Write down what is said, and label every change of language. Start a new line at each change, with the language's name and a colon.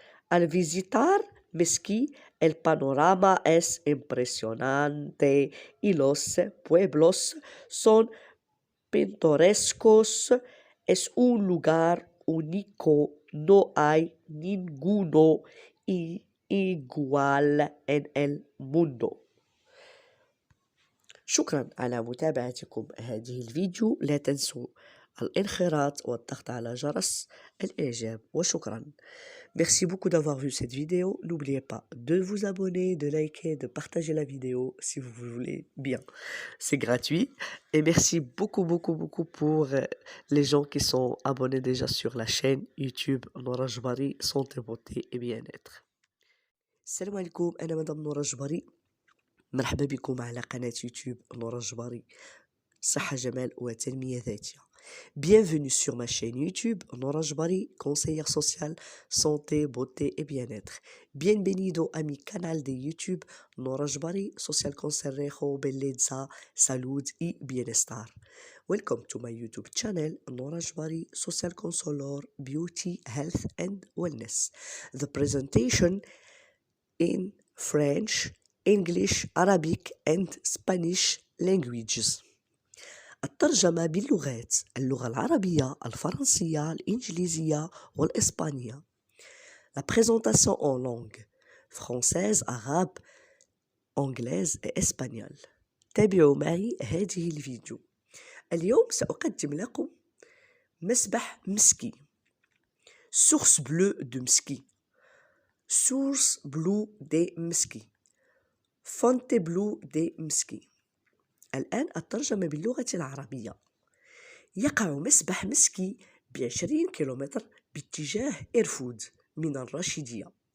Spanish: Al visitar Mski, el panorama es impresionante y los pueblos son pintorescos. Es un lugar único, no hay ninguno igual en el mundo.
Arabic: شكرا على متابعتكم هذه الفيديو. لا تنسوا الانخراط والضغط على جرس الإعجاب وشكرا.
French: Merci beaucoup d'avoir vu cette vidéo. N'oubliez pas de vous abonner, de liker, de partager la vidéo si vous voulez bien. C'est gratuit. Et merci beaucoup pour les gens qui sont abonnés déjà sur la chaîne YouTube Noura Jbari Santé, Beauté et Bien-être.
Arabic: Salam alaikum, أنا مدام نورا جباري. مرحبا بكم على قناة يوتيوب نورا جباري صحة جمال وتنمية ذاتية.
French: Bienvenue sur ma chaîne YouTube Noura Jbari, conseillère sociale, santé, beauté et bien-être.
Spanish: Bienvenido a mi canal de YouTube Noura Jbari, social consejo, bellezza, salud y bienestar.
English: Welcome to my YouTube channel, Nora Jbari, Social Counselor, Beauty, Health and Wellness. The presentation in French, English, Arabic and Spanish languages.
Arabic: الترجمة باللغات: اللغة العربية، الفرنسية، الإنجليزية والإسبانية.
French: La présentation en langue: française, arabe, anglaise et espagnole.
Arabic: تابعوا معي هذه الفيديو. اليوم سأقدم لكم مسبح مسكي.
French: Source bleue de Msky. Source bleue de Msky. Fontainebleau de Msky.
Arabic: الآن الترجمة باللغة العربية. يقع مسبح مسكي ب20 كيلومتر باتجاه إرفود من الراشدية.